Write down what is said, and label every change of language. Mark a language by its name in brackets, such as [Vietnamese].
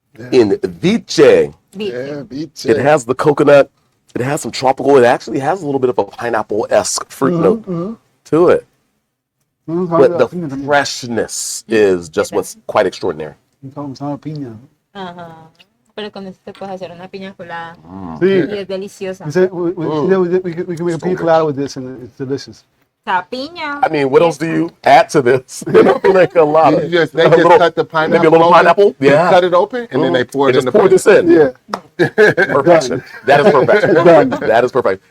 [English] In Viche, Yeah, beach. it has the coconut. It has some tropical. It actually has a little bit of a pineapple-esque fruit note to it. But the freshness is just what's quite extraordinary. [Spanish] piña. Ajá. Pero con esto te puedes hacer una piña colada Sí. y es deliciosa. [English] We can make a pina colada with this, and it's delicious. [Spanish] La piña. [English] I mean, what else do you add to this? Like a lot. They just A little- cut the pineapple. maybe a little open, pineapple? Yeah. Cut it open, and then they pour it And in just the pour this in. Yeah. Perfection. That is perfection. That is perfect.